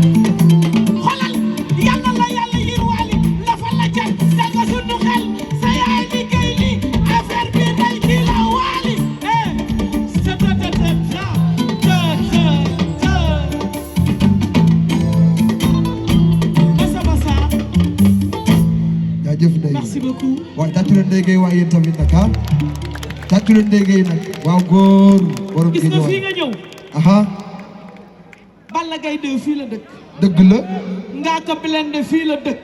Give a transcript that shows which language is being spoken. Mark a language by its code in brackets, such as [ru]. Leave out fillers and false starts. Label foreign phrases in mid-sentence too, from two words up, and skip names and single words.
[wo] yàlla la yàlla yir Wally lafa la cat daga sunu xel sa yaay liggéey li affaire bi day ci la Wally sa ta ta ta ta ta basa basa jaajëf Ndeye [fr] merci beaucoup [wo] waaye tàccu leen Ndeye Gueye waaye yéen tamit nag tàccu leen Ndeye Gueye nag waaw góor borom gis nga fii Guédiawaye nga ñëw aha Balla Gaye 2 fii la dëkk dëgg la Ngaaka Blindé fii la dëkk